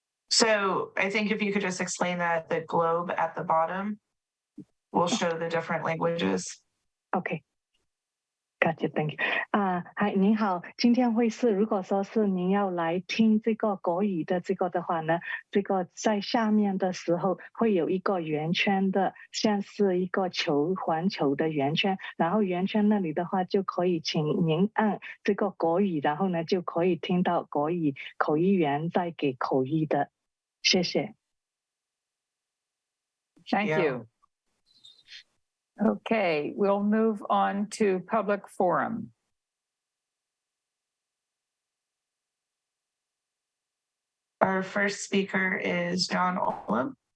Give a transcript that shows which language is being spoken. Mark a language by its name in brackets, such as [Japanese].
[English] So I think if you could just explain that the globe at the bottom will show the different languages. OK， [Chinese] 感谢 [English] ，Thank you。 [Chinese] 嗨，您好，今天会是如果说是您要来听这个国语的这个的话呢，这个在下面的时候会有一个圆圈的，像是一个球环球的圆圈，然后圆圈那里的话就可以请您按这个国语，然后呢就可以听到国语口译员在给口译的，谢谢。 [English] Thank Yeah. you. Okay, we'll move on to public forum. Our first speaker is John Olam.